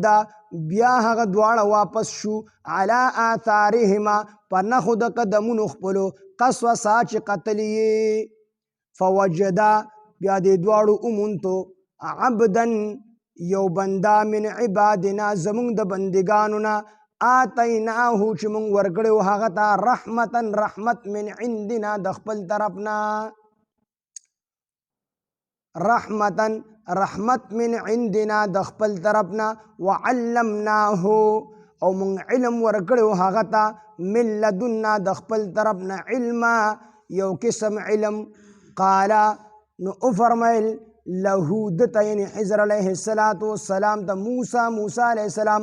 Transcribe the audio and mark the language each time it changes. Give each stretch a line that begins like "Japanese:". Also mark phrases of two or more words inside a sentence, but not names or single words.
Pashto: بیا هغه دواړه واپس شو
Arabic: علی آثارهما
Pashto: په نښو د قدمونو خپلو قصوصا چې قتل یې فوجدا بیا دې دواړو اومونتو عبدا یو بندا
Arabic: من عبادنا
Pashto: زمونږ د بندګانو نه آتیناه چې مونږ ورکړی و هغه ته رحمت
Arabic: من عندنا
Pashto: د خپل طرفنا رحمت
Arabic: من عندنا
Pashto: د خپل طرفنا وعلمناه او مونږ علم ورکړی و هغه ته
Arabic: من لدنا
Pashto: د خپل طرفنا علما یو قسم علم قال نو فرمایل له دته یعنی حضر
Arabic: علیه السلام
Pashto: ته موسی
Arabic: علیه السلام